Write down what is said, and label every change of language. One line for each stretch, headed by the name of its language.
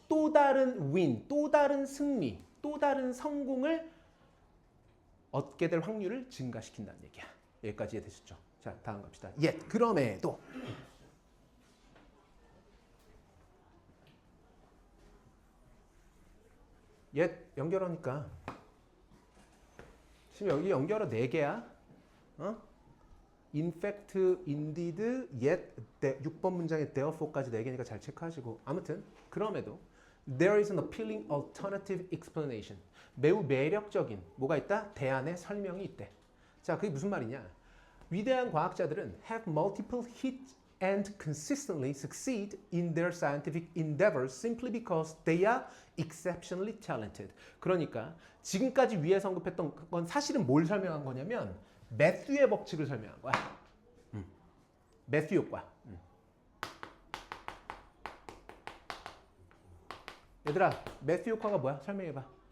Korean: 또 다른 윈, 또 다른 승리, 또 다른 성공을 얻게 될 확률을 증가시킨다는 얘기야. 여기까지 이해되셨죠? 자, 다음 갑시다. 그럼에도 연결하니까 지금 여기 연결어 4개야.
English: In fact, indeed, yet,
Korean: 6번 문장에 therefore까지 4개니까 잘 체크하시고 아무튼 그럼에도
English: there is an appealing alternative explanation.
Korean: 매우 매력적인 뭐가 있다? 대안의 설명이 있대. 자, 그게 무슨 말이냐? 위대한 과학자들은
English: have multiple hit and consistently succeed in their scientific endeavors simply because they are exceptionally talented.
Korean: 그러니까 지금까지 위에 언급했던 건 사실은 뭘 설명한 거냐면 매튜의 법칙을 설명한 거야. 매튜 효과. 얘들아, 매스 효과가 뭐야? 설명해봐.